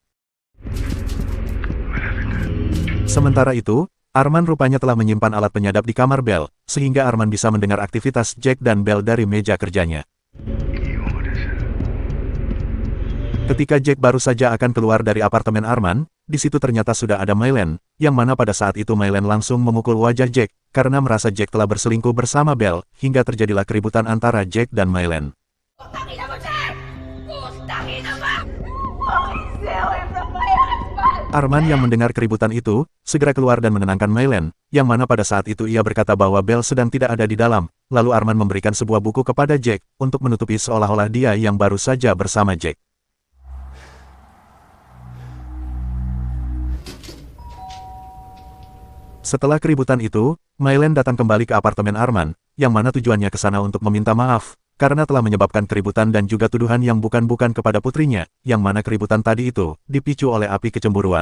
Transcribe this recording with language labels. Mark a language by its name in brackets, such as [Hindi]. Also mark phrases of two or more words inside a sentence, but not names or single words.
[Indonesian] Sementara itu, Arman rupanya telah menyimpan alat penyadap di kamar Belle, sehingga Arman bisa mendengar aktivitas Jack dan Belle dari meja kerjanya. Ketika Jack baru saja akan keluar dari apartemen Arman, di situ ternyata sudah ada Mylen, yang mana pada saat itu Mylen langsung memukul wajah Jack, karena merasa Jack telah berselingkuh bersama Belle, hingga terjadilah keributan antara Jack dan Mylen. [Filipino] Putangin na mo, Jack! Putangin na ba? [English] Please stay away from my husband! [Indonesian] Arman yang mendengar keributan itu, segera keluar dan menenangkan Mylen, yang mana pada saat itu ia berkata bahwa Belle sedang tidak ada di dalam, lalu Arman memberikan sebuah buku kepada Jack, untuk menutupi seolah-olah dia yang baru saja bersama Jack. Setelah keributan itu, Mylen datang kembali ke apartemen Arman, yang mana tujuannya ke sana untuk meminta maaf, karena telah menyebabkan keributan dan juga tuduhan yang bukan-bukan kepada putrinya, yang mana keributan tadi itu dipicu oleh api kecemburuan.